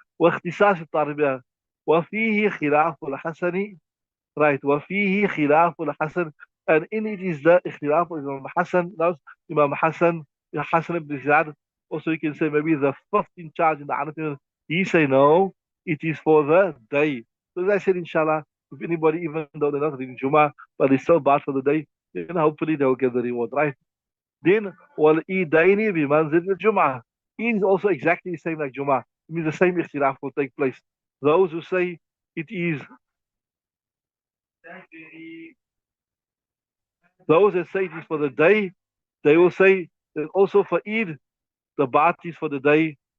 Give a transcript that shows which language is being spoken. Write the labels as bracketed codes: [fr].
[ar] واختصاص التربية وفيه خلاف الحسن, right? وفيه خلاف الحسن, [en] and in it is the اختلاف of Imam Hassan. Now Imam Hassan, Hassan ibn Ziyad. Also you can say maybe the fifth in charge in the Hanafi. He say no, it is for the day. So as I said, inshallah, if anybody, even though they're not reading Jummah, but they still bad for the day, then hopefully they will get the reward, right? [ar] Then والإيدين بمنزل الجمعة. [en] Eid is also exactly the same like Jummah. It means the same ikhtilaf will take place. Those who say it is, those that say it is for the day, they will say that also for Eid, the bath is for the day.